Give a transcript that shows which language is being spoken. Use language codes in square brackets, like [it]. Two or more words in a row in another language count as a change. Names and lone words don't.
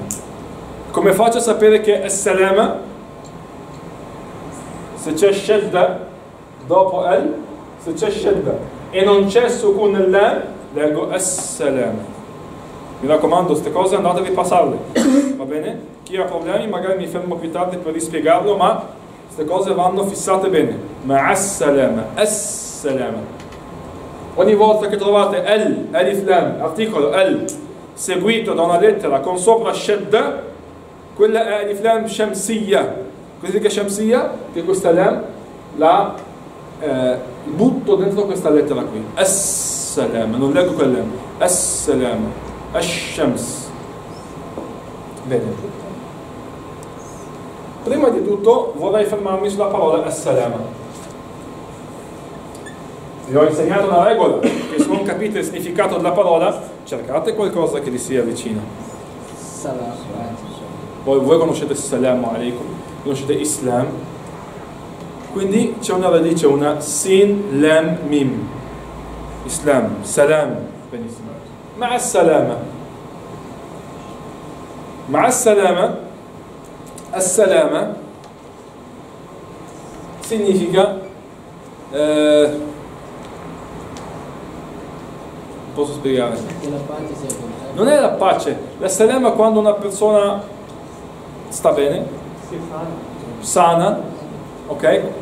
[it] Come faccio a sapere che è as-salama? Se c'è shadda dopo al, se c'è shadda e non c'è [ar] سكون اللام, [it] leggo as-salama. Mi raccomando, queste cose andate a ripassarle, va bene? Chi ha problemi magari mi fermo più tardi per rispiegarlo, ma queste cose vanno fissate bene. [ar] مع السلامة، السلامة. [it] Ogni volta che trovate [ar] ألف لام, [it] articolo al, seguito da una lettera con sopra shadda, quella è [ar] ألف لام شمسية. [it] Così che shamsiyya, che questa lam la butto dentro questa lettera qui. As-salama, non leggo quella lam. [ar] السلامة، الشمس. [it] Bene. Prima di tutto vorrei fermarmi sulla parola as-salama. Vi ho insegnato una regola, che se non capite il significato della parola, cercate qualcosa che vi sia vicino. Voi conoscete [ar] السلام عليكم, [it] conoscete Islam, quindi c'è una radice, una [ar] سين لام ميم. [it] Islam, salam, benissimo. [ar] مع سلامة. مع سلامة، السلامة [it] significa posso spiegare? Non è la pace, la salama quando una persona sta bene, sana, ok?